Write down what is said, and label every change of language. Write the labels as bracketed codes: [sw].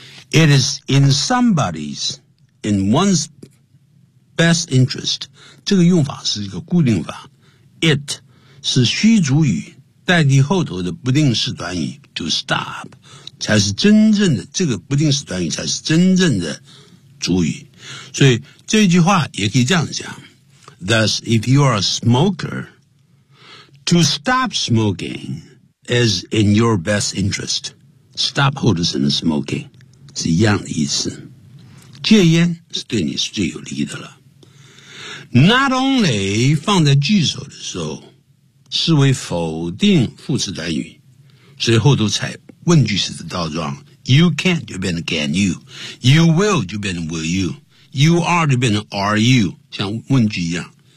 [en] It is in somebody's, in one's best interest. [zh] 这个用法是一个固定法， it 是虚主语代替后头的不定式短语 to stop, 才是真正的这个不定式短语才是真正的主语。所以这句话也可以这样讲， [en] Thus, if you are a smoker, to stop smoking is in your best interest. [zh] Stop 后头是 smoking, 是一样的意思。戒烟是对你是最有利的了。 Not only 放在句首的时候是为否定副词短语，所以后头采问句式的倒装， You can't 就变成 can you, You will 就变成 will you, You are 就变成 are you, 像问句一样。